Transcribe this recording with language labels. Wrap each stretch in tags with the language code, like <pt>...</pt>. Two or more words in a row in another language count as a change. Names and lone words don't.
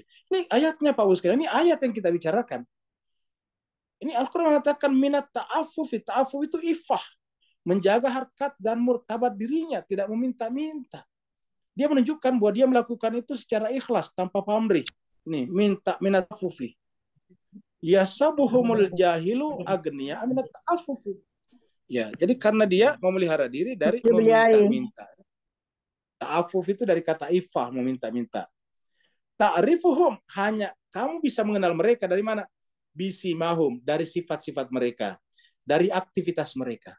<id>Ini ayatnya Pak Ustaz, ini ayat yang kita bicarakan. Ini Al-Qur'an mengatakan</id> <ar>من التعفف,</ar> <id>ta'afuf itu ifah, menjaga harkat dan martabat dirinya, tidak meminta-minta. Dia menunjukkan bahwa dia melakukan itu secara ikhlas tanpa pamrih. Nih, minta</id> <ar>من التعفف يحسبهم الجاهل أغنياء من التعفف.</ar> <id>Ya, jadi karena dia memelihara diri dari Beli air. meminta-minta. Ta'afuf itu dari kata ifah, meminta-minta. Ta'rifuhum, hanya kamu bisa mengenal mereka dari mana? Bisimahum, dari sifat-sifat mereka, dari aktivitas mereka.</id>